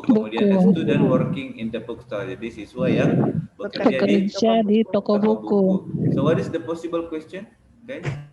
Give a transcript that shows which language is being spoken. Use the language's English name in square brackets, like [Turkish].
[Indonesian] Kemudian [English] a student working in the bookstore. [Indonesian] Jadi siswa yang bekerja di toko buku. [English] So what is the possible question, guys?